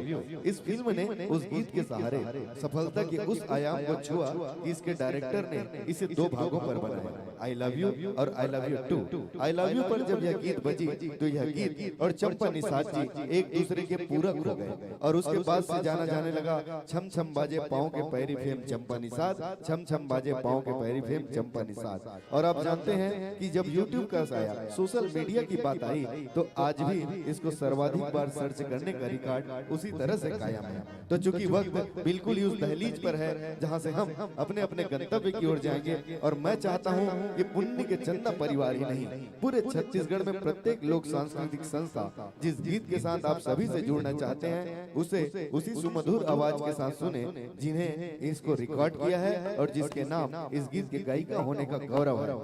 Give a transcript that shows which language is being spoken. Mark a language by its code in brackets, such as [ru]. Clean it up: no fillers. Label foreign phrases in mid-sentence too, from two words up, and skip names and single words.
[hi] इस फिल्म ने उस गीत के सहारे सफलता के उस आयाम को छुआ कि इसके डायरेक्टर ने इसे 2 भागों पर बनाया, आई लव यू और आई लव यू 2। आई लव यू पर जब यह गीत बजी तो यह गीत और चंपा निषाद जी एक दूसरे के पूरक हो गए और उसके बाद से जाना जाने लगा छम छम बाजे पाँव के पैरी फेम चंपा निषाद, छम छम बाजे पाँव के पैरी फेम चंपा निषाद। और आप जानते हैं कि जब YouTube का आया, [en] social media [hi] की बात आई, तो आज भी इसको सर्वाधिक बार सर्च करने का रिकॉर्ड उसी तरह से कायम है। तो चूंकि वक्त बिल्कुल ही उस दहलीज पर है जहां से हम अपने अपने गंतव्य की ओर जाएंगे, और मैं चाहता हूं कि पुण्य के चंदा परिवार ही नहीं, पूरे छत्तीसगढ़ में प्रत्येक लोक सांस्कृतिक संस्था जिस गीत के साथ आप सभी से जुड़ना चाहते हैं उसे उसी सुमधुर आवाज के साथ सुने जिन्हें इसको रिकॉर्ड किया है और जिसके नाम इस गीत के गायिका होने का गौरव है।